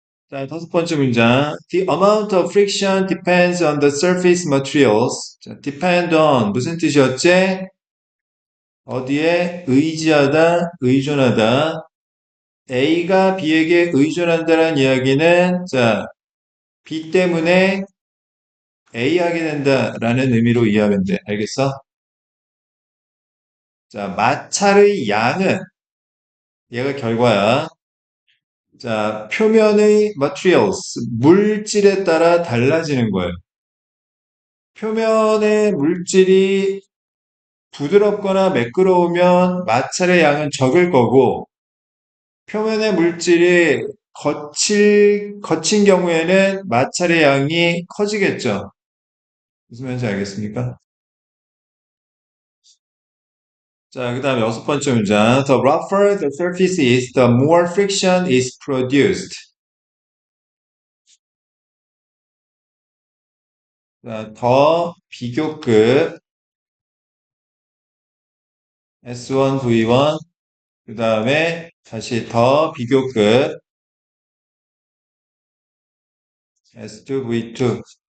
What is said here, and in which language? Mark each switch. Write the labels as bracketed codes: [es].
[ko] 자, 다섯 번째 문장. [en] The amount of friction depends on the surface materials. [ko] 자, depend on 무슨 뜻이었지? 어디에 의지하다, 의존하다. A가 B에게 의존한다는 이야기는 자, B 때문에 A 하게 된다라는 의미로 이해하면 돼. 알겠어? 자, 마찰의 양은 얘가 결과야. 자, 표면의 materials, 물질에 따라 달라지는 거예요. 표면의 물질이 부드럽거나 매끄러우면 마찰의 양은 적을 거고, 표면의 물질이 거친 경우에는 마찰의 양이 커지겠죠. 무슨 말인지 알겠습니까? 자, 그 다음에 여섯 번째 문장. [en] The rougher the surface is, the more friction is produced. [ko] 자, 더 비교급 S1, V1, 그 다음에 다시 더 비교급 S2, V2.